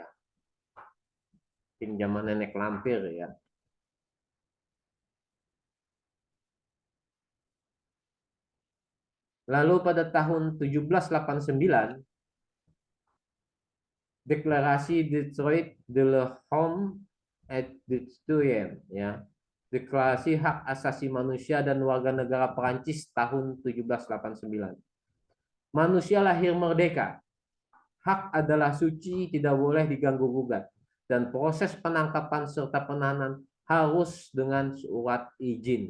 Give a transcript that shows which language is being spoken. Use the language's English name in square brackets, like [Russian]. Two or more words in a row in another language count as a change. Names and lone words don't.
[Indonesian] Mungkin zaman nenek lampir ya. Lalu pada tahun 1789, deklarasi [French] Detroit de l'Homme et du Citoyen, [Indonesian] ya. Deklarasi hak asasi manusia dan warga negara Perancis tahun 1789. Manusia lahir merdeka. Hak adalah suci, tidak boleh diganggu-gugat. Dan proses penangkapan serta penahanan harus dengan surat izin.